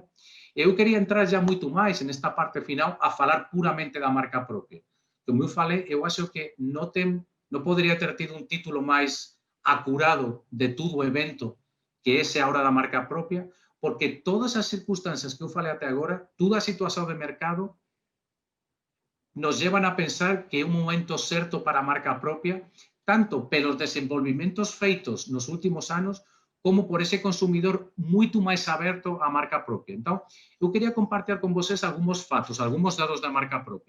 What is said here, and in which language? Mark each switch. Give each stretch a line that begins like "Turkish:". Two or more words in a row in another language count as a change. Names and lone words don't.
Portuguese: Eu queria entrar já muito mais nesta parte final a falar puramente da marca própria. Como eu falei, eu acho que não poderia ter tido um título mais acurado de todo o evento que esse agora da marca própria, porque todas as circunstancias que eu falei até agora, toda a situação de mercado,
Spanish: nos llevan
Portuguese: a pensar que é un momento certo para a marca propia, tanto pelos desenvolvimentos feitos nos últimos anos, como por ese consumidor
Galician: moito máis aberto á marca propia. Entón, eu quería compartir con vocês algúns fatos, algúns dados da marca propia.